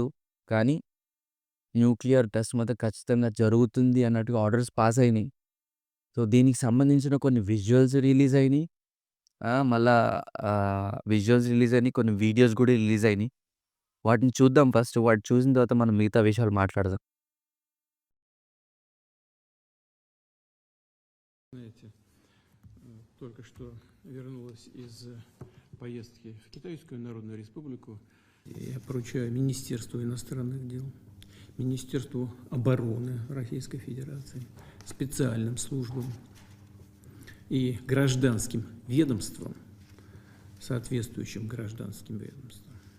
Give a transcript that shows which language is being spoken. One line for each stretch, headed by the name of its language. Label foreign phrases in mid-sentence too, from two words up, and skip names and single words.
Telugu: కానీ
English: nuclear test
Telugu: మాత్రం ఖచ్చితంగా జరుగుతుంది అన్నట్టుగా
English: orders pass
Telugu: అయినాయి. సో, దీనికి సంబంధించిన కొన్ని
English: visuals release
Telugu: అయినాయి. మళ్ళా
English: visuals release
Telugu: అయినాయి. కొన్ని వీడియోస్ గూడా రిలీజ్ అయినాయి. వాటిని చూద్దాం ఫస్ట్. వాటిని చూసిన తర్వాత మనం మిగతా విషయాలు మాట్లాడదాం.
Russian: Знаете, только что вернулась из поездки в Китайскую Народную Республику. Я поручаю Министерству иностранных дел, Министерству обороны Российской Федерации, специальным службам и гражданским ведомствам, соответствующим гражданским ведомствам,